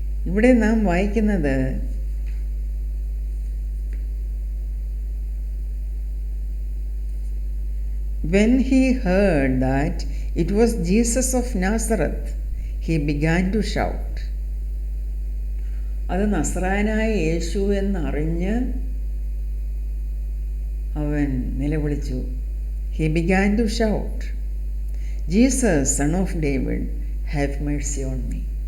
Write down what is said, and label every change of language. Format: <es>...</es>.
<ml>ഇവിടെ നാം വായിക്കുന്നത്,</ml> <en>when he heard that it was Jesus of Nazareth, he began to shout.</en> <ml>അത് നസ്രായനായ യേശു എന്നറിഞ്ഞ് അവൻ നിലവിളിച്ചു.</ml> <en>He began to shout, Jesus, son of David, have mercy on me.</en>